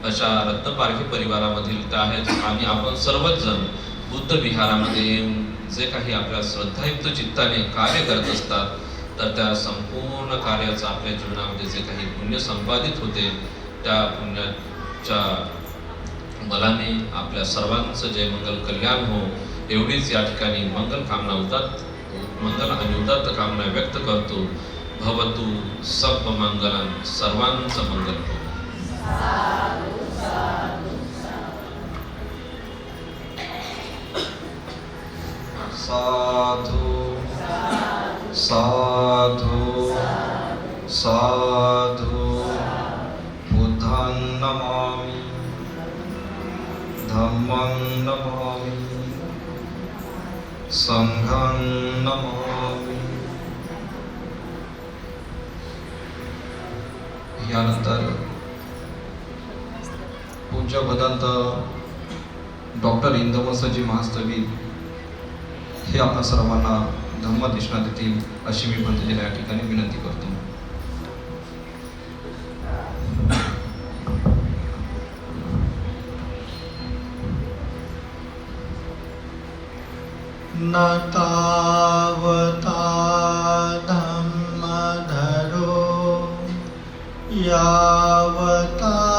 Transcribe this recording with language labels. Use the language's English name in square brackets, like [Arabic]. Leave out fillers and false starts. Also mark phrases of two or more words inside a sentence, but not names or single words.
[Marathi] अशा रत्नपारखी परिवारामधील त्या आहेत आणि आपण सर्वच जण बुद्ध विहारामध्ये येऊन जे काही आपल्या श्रद्धायुक्त चित्ताने कार्य करत असतात तर त्या संपूर्ण कार्याचं आपल्या जीवनामध्ये जे काही पुण्य संपादित होते त्या पुण्याच्या बलाने आपल्या सर्वांचं जय मंगल कल्याण हो. एवढीच या ठिकाणी मंगल आणि उदात्त कामना व्यक्त करतो. [Pali] भवतु सब मंगलम, [Marathi] सर्वांचं मंगल हो. [Pali] साधु साधु साधु बुद्धं नमामि, धम्मं नमामि, संघं नमामि. [Marathi] यानंतर पूज्य भदंत डॉक्टर इंदवसजी महास्तवी हे आपल्या सर्वांना धम्म देशना देतील अशी मी पंतजीला या ठिकाणी विनंती करतो. [Pali] न तावता धम्मधरो यावता